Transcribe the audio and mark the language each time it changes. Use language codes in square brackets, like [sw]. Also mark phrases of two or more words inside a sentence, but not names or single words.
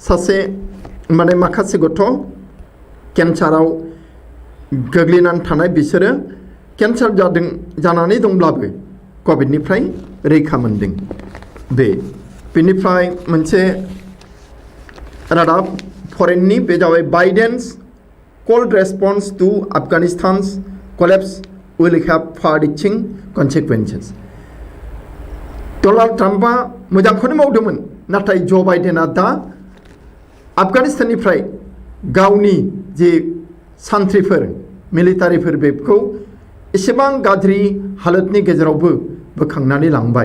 [brx] सासे माने माखासे गथ' केन्साराव गोग्लैनानै थानाय बिसोरो केन्सार जानानै दंब्लाबो कभिडनिफ्राय रैखा मोनदों। बेनिफ्राय मोनसे रादाब फरेननि बे जाबाय बाइडेन्स [en] cold response to Afghanistan's collapse will have far-reaching consequences. [brx] डोनाल्ड ट्राम्पआ मोजांखौनो मावदोंमोन, नाथाय ज' बाइडेना दा आफगानिस्ताननिफ्राय गावनि जे सान्थ्रिफोर मिलिटारिफोर बेखौ एसेबां गाज्रि हालोदनि गेजेरावबो बोखांनानै लांबाय।